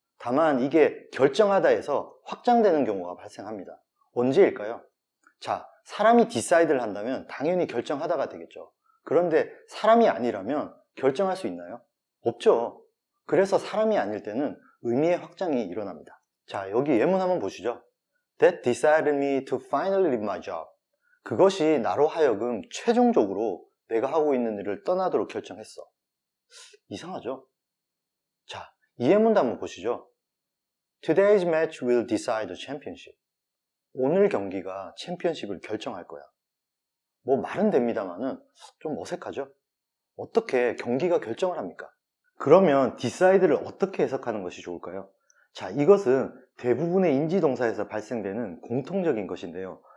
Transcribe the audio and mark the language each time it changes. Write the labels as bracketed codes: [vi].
[ko] 다만 이게 결정하다에서 확장되는 경우가 발생합니다. 언제일까요? 자, 사람이 decide를 한다면 당연히 결정하다가 되겠죠. 그런데 사람이 아니라면 결정할 수 있나요? 없죠. 그래서 사람이 아닐 때는 의미의 확장이 일어납니다. 자, 여기 예문 한번 보시죠. [en] That decided me to finally leave my job. [ko] 그것이 나로 하여금 최종적으로 내가 하고 있는 일을 떠나도록 결정했어. 이상하죠? 자, 이 예문도 한번 보시죠. [en] Today's match will decide the championship. [ko] 오늘 경기가 챔피언십을 결정할 거야. 뭐 말은 됩니다만은 좀 어색하죠? 어떻게 경기가 결정을 합니까? 그러면 decide를 어떻게 해석하는 것이 좋을까요? 자, 이것은 대부분의 인지동사에서 발생되는 공통적인 것인데요.